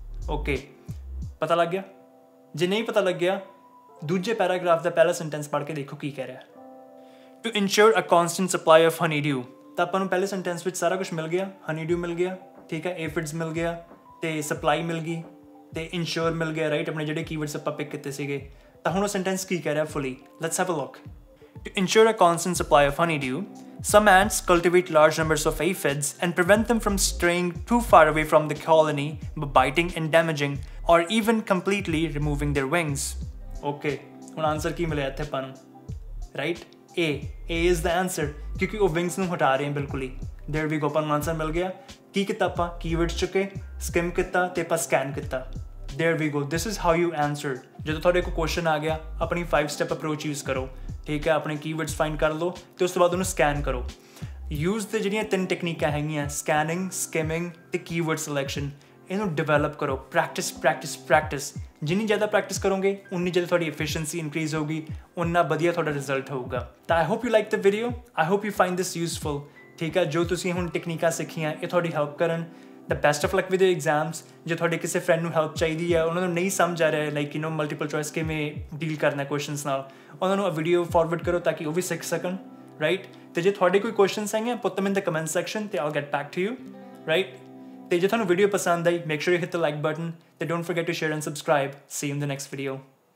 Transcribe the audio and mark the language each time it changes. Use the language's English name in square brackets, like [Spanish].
[Punjabi] Okay, ਪਤਾ ਲੱਗ ਗਿਆ। ਜੇ ਨਹੀਂ ਪਤਾ ਲੱਗਿਆ, ਦੂਜੇ ਪੈਰਾਗ੍ਰਾਫ ਦਾ ਪਹਿਲਾ ਸੈਂਟੈਂਸ ਪੜ੍ਹ ਕੇ ਦੇਖੋ ਕੀ ਕਹਿ ਰਿਹਾ। [English] To ensure a constant supply of honeydew. [Punjabi] ਤਾਂ ਆਪਾਂ ਨੂੰ ਪਹਿਲੇ ਸੈਂਟੈਂਸ ਵਿੱਚ ਸਾਰਾ ਕੁਛ ਮਿਲ ਗਿਆ, ਹਨੀ ਡਿਊ ਮਿਲ ਗਿਆ, ਠੀਕ ਹੈ, ਏਫਿਡਸ ਮਿਲ ਗਿਆ ਅਤੇ ਸਪਲਾਈ ਮਿਲ ਗਈ ਅਤੇ ਇਨਸ਼ੋਰ ਮਿਲ ਗਿਆ, ਰਾਈਟ। ਆਪਣੇ ਜਿਹੜੇ ਕੀਵਰਡਸ ਆਪਾਂ ਪਿਕ ਕੀਤੇ ਸੀਗੇ। ਤਾਂ ਹੁਣ ਉਹ ਸੈਂਟੈਂਸ ਕੀ ਕਹਿ ਰਿਹਾ fully, [English] Let's have a look. To ensure a constant supply of honeydew, some ants cultivate large numbers of aphids and prevent them from straying too far away from the colony by biting and damaging, or even completely removing their wings. [Punjabi] Okay, ਹੁਣ answer ਕੀ ਮਿਲਿਆ ਇੱਥੇ ਆਪਾਂ ਨੂੰ, right. [English] A is the answer, [Punjabi] ਕਿਉਂਕਿ ਉਹ wings ਨੂੰ ਹਟਾ ਰਹੇ हैं ਬਿਲਕੁਲ ਹੀ। [English] there we go, [Punjabi] ਆਪਾਂ ਨੂੰ ਆਨਸਰ ਮਿਲ ਗਿਆ। ਕੀ ਕੀਤਾ ਆਪਾਂ, ਕੀਵਰਡਸ ਚੁੱਕੇ, ਸਕਿਮ ਕੀਤਾ ਅਤੇ ਆਪਾਂ ਸਕੈਨ ਕੀਤਾ। [English] there we go, this is how you answer। [Punjabi] ਜਦੋਂ ਤੁਹਾਡੇ ਕੋਲ ਕੁਐਸਚਨ ਆ ਗਿਆ, ਆਪਣੀ 5 ਸਟੈਪ ਅਪਰੋਚ ਯੂਜ਼ ਕਰੋ। ਠੀਕ ਹੈ, ਆਪਣੇ ਕੀਵਰਡਸ ਫਾਈਂਡ ਕਰ ਲਓ ਅਤੇ ਉਸ ਤੋਂ ਬਾਅਦ ਉਹਨੂੰ ਸਕੈਨ ਕਰੋ। ਯੂਜ਼ ਦੇ ਜਿਹੜੀਆਂ 3 ਟੈਕਨੀਕਾਂ ਹੈਗੀਆਂ, ਸਕੈਨਿੰਗ, ਸਕਿਮਿੰਗ ਅਤੇ ਕੀਵਰਡ ਸਿਲੈਕਸ਼ਨ, ਇਹਨੂੰ ਡਿਵੈਲਪ ਕਰੋ। ਪ੍ਰੈਕਟਿਸ ਪ੍ਰੈਕਟਿਸ ਪ੍ਰੈਕਟਿਸ, ਜਿੰਨੀ ਜ਼ਿਆਦਾ ਪ੍ਰੈਕਟਿਸ ਕਰੋਗੇ ਉਨੀ ਜ਼ਿਆਦਾ ਤੁਹਾਡੀ ਐਫੀਸ਼ੀਐਂਸੀ ਇਨਕਰੀਜ਼ ਹੋਊਗੀ, ਉਨਾ ਵਧੀਆ ਤੁਹਾਡਾ ਰਿਜ਼ਲਟ ਹੋਊਗਾ। ਤਾਂ [English] I hope you like the video, I hope you find this useful. [Punjabi] ਠੀਕ ਹੈ, ਜੋ ਤੁਸੀਂ ਹੁਣ ਟੈਕਨੀਕਾਂ ਸਿੱਖੀਆਂ ਇਹ ਤੁਹਾਡੀ ਹੈਲਪ ਕਰਨ। [English] The best of luck with your exams. [Punjabi] ਜੇ ਤੁਹਾਡੇ ਕਿਸੇ ਫਰੈਂਡ ਨੂੰ ਹੈਲਪ ਚਾਹੀਦੀ ਹੈ, ਉਹਨਾਂ ਨੂੰ ਨਹੀਂ ਸਮਝ ਆ ਰਿਹਾ ਲਾਈਕ ਮਲਟੀਪਲ ਚੋਇਸ ਕਿਵੇਂ ਡੀਲ ਕਰਨਾ ਕੁਐਸਚਨਸ ਨਾਲ, ਉਹਨਾਂ ਨੂੰ ਵੀਡੀਓ ਫਾਰਵਰਡ ਕਰੋ ਤਾਂ ਕਿ ਉਹ ਵੀ ਸਿੱਖ ਸਕਣ, ਰਾਈਟ। ਤੇ ਜੇ ਤੁਹਾਡੇ ਕੋਈ ਕੁਐਸਚਨਸ ਹੈਗੇ [English] Put them in the comment section ਤੇ I'll get back to you, right। [Punjabi] ਤੇ ਜੇ ਤੁਹਾਨੂੰ ਵੀਡੀਓ ਪਸੰਦ ਆਈ, [English] Make sure you hit the like button ਤੇ don't forget to share and subscribe. See you in the next video.